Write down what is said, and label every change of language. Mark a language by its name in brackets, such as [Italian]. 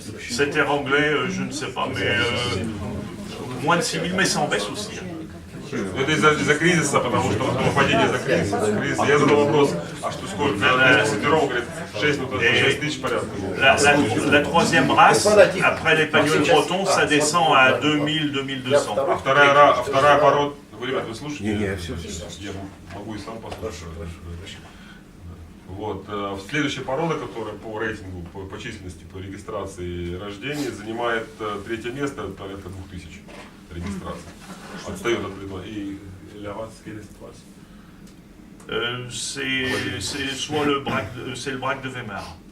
[French] Setter anglais, je ne sais pas, mais moins de 6000, mais ça en baisse aussi. [Russian] Это из-за кризиса, потому что падение из-за кризиса. Я задал вопрос, а что сколько? Сеттеров, говорит, 6, ну то 6 тысяч порядка. [French] La troisième race, après l'Épagnol breton, ça descend à 2000-2200. [Russian] А вторая порода, вы, ребят, вы слушаете? Не, все. Я могу и сам послушать. Вот. Следующая порода, которая по рейтингу, по численности, по регистрации рождений, занимает третье место, порядка 2000 регистраций. Отстает от бретона. [French] И la race, quelle est cette race? C'est soit le braque de Weimar.